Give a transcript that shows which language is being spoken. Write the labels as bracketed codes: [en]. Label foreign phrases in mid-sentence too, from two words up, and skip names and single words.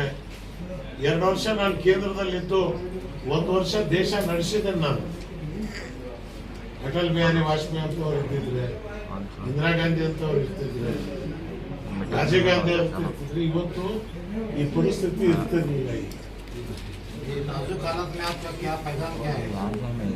[kn] 2 ವರ್ಷ ನಾನು ಕೇಂದ್ರದಲ್ಲಿದ್ದು 1 ವರ್ಷ ದೇಶ ನಡೆಸಿದ್ದೇನೆ ನಾನು. ಅಟಲ್ ಬಿಹಾರಿ ವಾಜಪೇಯಿ ಅಂತವ್ರು ಇರ್ತಿದ್ರೆ, ಇಂದಿರಾ ಗಾಂಧಿ ಅಂತವ್ರು ಇರ್ತಿದ್ರೆ, ರಾಜೀವ್ ಗಾಂಧಿ ಅಂತ ಇರ್ತಿದ್ರೆ, ಇವತ್ತು ಈ ಪರಿಸ್ಥಿತಿ ಇರ್ತಿರ್ಲಿಲ್ಲ. [hi] ये नाजुक हालत में आपका क्या पैगाम क्या है?